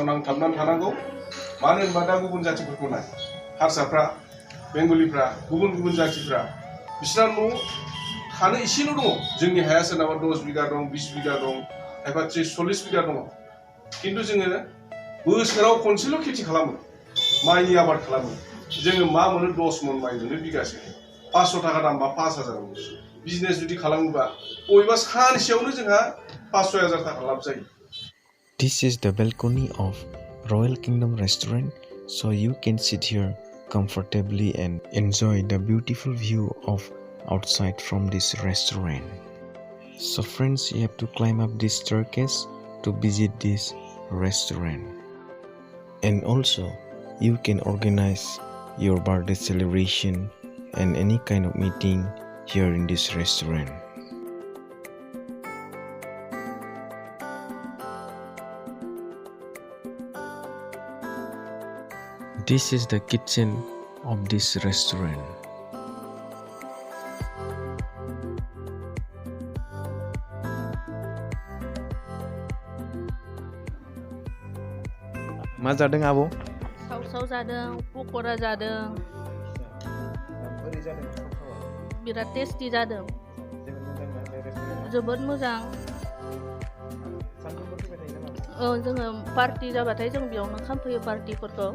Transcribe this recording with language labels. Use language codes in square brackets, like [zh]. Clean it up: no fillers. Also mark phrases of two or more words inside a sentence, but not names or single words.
[brx] नांथाबनानै थानांगौ मानो होनबा दा गुबुन जातिफोरखौ नाय हारसाफ्रा बेंगलिफ्रा गुबुन जातिफ्रा बिसोरना न' थानो एसेल' दङ जोंनि हाया सोरनाबा 10 बिगा दं 20 बिगा दं खायफा 30-40 बिगा दङ खिन्थु जोङो बोसोराव खनसेल' खेथि खालामो माइनि आबाद खालामो जोङो मा मोनो 10 मन माइ मोनो बिगासे 500 थाखा दाम बा 5000 मोनो बिजनेस जुदि खालामोबा बबेबा सानसेयावनो जोंहा 500,000 थाखा लाब जायो। [en] This is the balcony of Royal Kingdom restaurant, so you can sit here comfortably and enjoy the beautiful view of outside from this restaurant. So friends, you have to climb up this staircase to visit this restaurant. And also you can organize your birthday celebration and any kind of meeting here in this restaurant. This is the kitchen of this restaurant. [brx] मा जादों आबौ? साव जादों पक'रा जादों बिराद टेस्टि जादों जोबोद मोजां जोङो पार्टि जाबाथाय जों बेयावनो खालामफैयो पार्टिफोरखौ